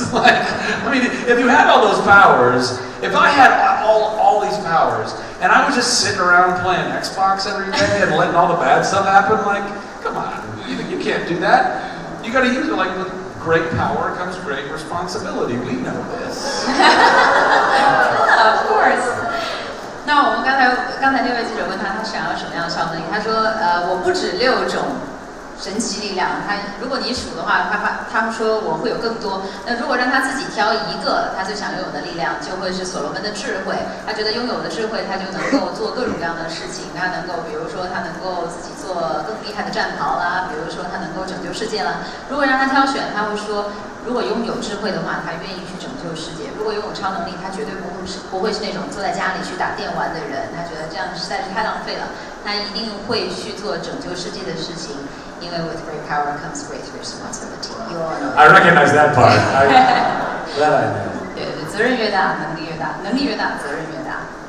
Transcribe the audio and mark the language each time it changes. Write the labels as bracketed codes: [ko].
[en] Like, I mean, if you had all those powers, if I had all these powers, and I was just sitting around playing Xbox every day and letting all the bad stuff happen, like, come on, you can't do that. You got to use it. Like, with great power comes great responsibility. We know this. Yeah, of course. [zh] 那我们刚才那位记者问他想要什么样的超能力，他说我不止6种神奇力量，如果你数的话，他说我会有更多。那如果让他自己挑一个他最想拥有的力量，就会是所罗门的智慧。他觉得拥有了智慧，他就能够做各种各样的事情。他能够，比如说他能够自己做更厉害的战袍啦，比如说他能够拯救世界啦。如果让他挑选，他会说，如果拥有智慧的话，他愿意去拯救世界；如果拥有超能力，他绝对不会是那种坐在家里去打电玩的人。他觉得这样实在是太浪费了。他一定会去做拯救世界的事情。 [en] 因为 with great power comes great responsibility. I recognize that part. That I know. [zh] 对，责任越大，能力越大；能力越大，责任越大。